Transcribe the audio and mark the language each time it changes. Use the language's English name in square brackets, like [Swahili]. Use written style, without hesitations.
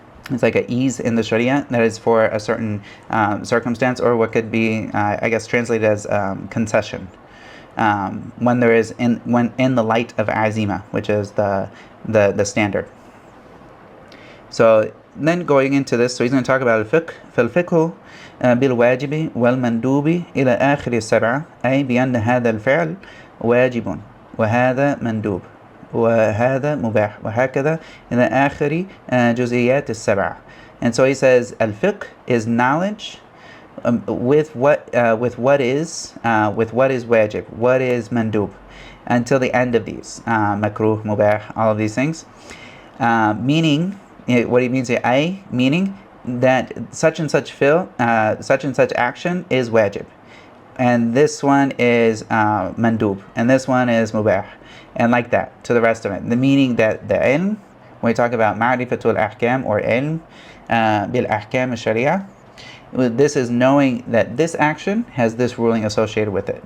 [English] It's like an ease in the Sharia that is for a certain circumstance, or what could be, I guess, translated as concession. When in the light of azima, which is the standard. So then going into this, so he's going to talk about al-Fiqh. [Arabic] فالفقه بالواجب والمندوب إلى آخر السبعة، أي بأن هذا الفعل واجب وهذا مندوب وهذا مباح وهكذا إلى آخر جزئيات السبعة. [English] And so he says al-Fiqh is knowledge with what is wajib, what is mandub, until the end of these makruh, mubah, all of these things. Meaning, what he means here, meaning that such and such action is wajib, and this one is mandub, and this one is mubah, and like that to the rest of it. The meaning that the ilm, when we talk about ma'rifatul ahkam or ilm bil ahkam al-sharia, this is knowing that this action has this ruling associated with it.